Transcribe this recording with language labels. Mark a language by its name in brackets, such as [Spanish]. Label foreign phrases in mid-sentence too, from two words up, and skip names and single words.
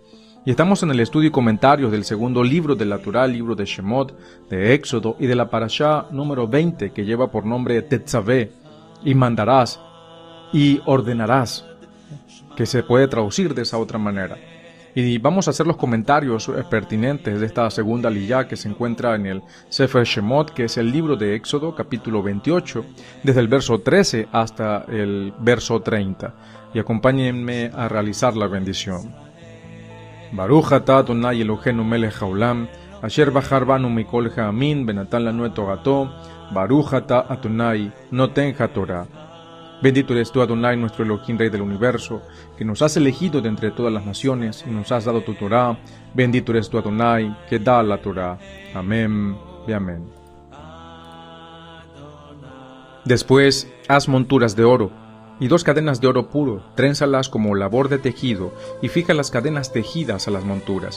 [Spanish] Y estamos en el estudio y comentarios del segundo libro de la Torá, libro de Shemot, de Éxodo y de la Parashá número 20, que lleva por nombre Tetzavé, y mandarás, y ordenarás, que se puede traducir de esa otra manera. Y vamos a hacer los comentarios pertinentes de esta segunda liyá que se encuentra en el Sefer Shemot, que es el libro de Éxodo, capítulo 28, desde el verso 13 hasta el verso 30. Y acompáñenme a realizar la bendición. [Hebrew] ברוך אתה ה' אלוהינו מלך העולם אשר בחר בנו מכל העמים ונתן לנו תורתו ברוך אתה ה' נותן התורה. [Spanish] Bendito eres tú, Adonai, nuestro Elohim, Rey del universo, que nos has elegido de entre todas las naciones y nos has dado tu Torah. Bendito eres tú, Adonai, que da la Torah. Amén y amén. Después, haz monturas de oro y 2 cadenas de oro puro, trénzalas como labor de tejido y fija las cadenas tejidas a las monturas.